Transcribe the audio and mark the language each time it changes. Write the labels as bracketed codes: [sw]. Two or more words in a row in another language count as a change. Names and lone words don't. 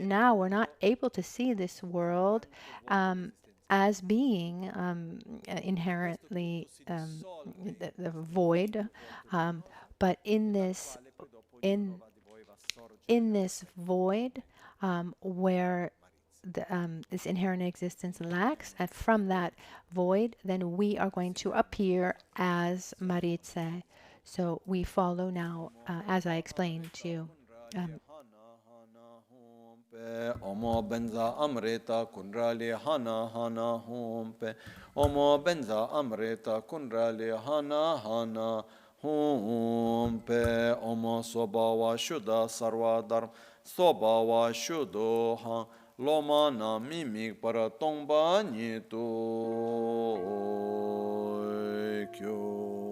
[en] Now we're not able to see this world as being inherently the void, but in this void where this inherent existence lacks, and from that void, then we are going to appear as Maritse. So we follow now, as I explained to you. [sa] Omo benza amrita kundrali hana hana humpe. Omo benza amrita kundrali hana hana humpe. Omo sobawa shuddha sarva dharma sobawa shuddho ha. [bo] Loma na mimik para tongpa nyitu kyo.